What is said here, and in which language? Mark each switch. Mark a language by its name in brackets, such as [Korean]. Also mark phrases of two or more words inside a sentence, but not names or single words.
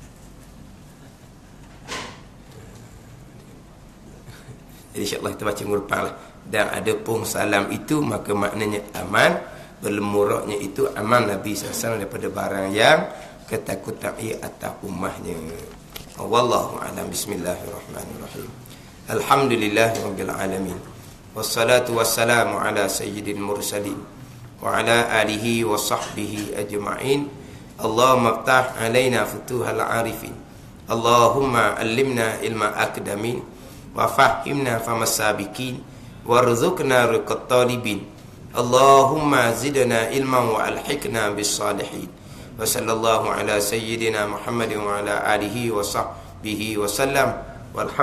[Malay] Jadi insya-Allah kita baca minggu depan lah. Dan ada pun salam itu maka maknanya aman. Berlemuraknya itu aman Nabi SAW daripada barang yang ketakutan atas ummahnya. [Arabic] والله أعلم. بسم الله الرحمن الرحيم. الحمد لله رب العالمين. والصلاة والسلام على سيد المرسلين وعلى آله وصحبه أجمعين. اللهم افتح علينا فتوح العارفين. اللهم علمنا علم الأقدمين. وفهمنا فهم السابقين وارزقنا رقة الطالبين. اللهم زدنا علما وألحقنا بالصالحين. وصلى الله على سيدنا محمد وعلى آله وصحبه وسلم.